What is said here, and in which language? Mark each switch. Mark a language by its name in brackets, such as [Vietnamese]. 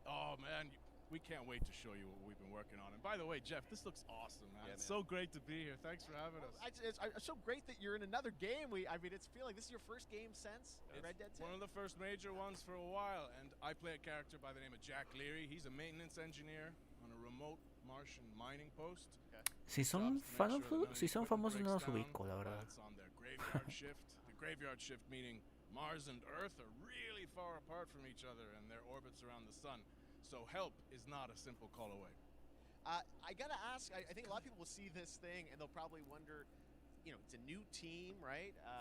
[English] Oh man, we can't wait to show you what we've been working on. And by the way, Jeff, this looks awesome, man. Yeah, It's man. so great to be here. Thanks for having us. It's so great that you're in another game. I mean, it's feeling this is your first game since Red Dead 2. One of the first major ones for a while, and I play a character by the name of Jack Leary. He's a maintenance engineer on a remote Martian mining post. [Spanish] Si son, si son famosos no los ubico, la verdad. [English] It's on their graveyard shift. The graveyard shift meaning Mars and Earth are really far apart from each other and their orbits around the sun. So help is not a simple call away. I gotta ask, I think a lot of people will see this thing and they'll probably wonder, you know, it's a new team, right?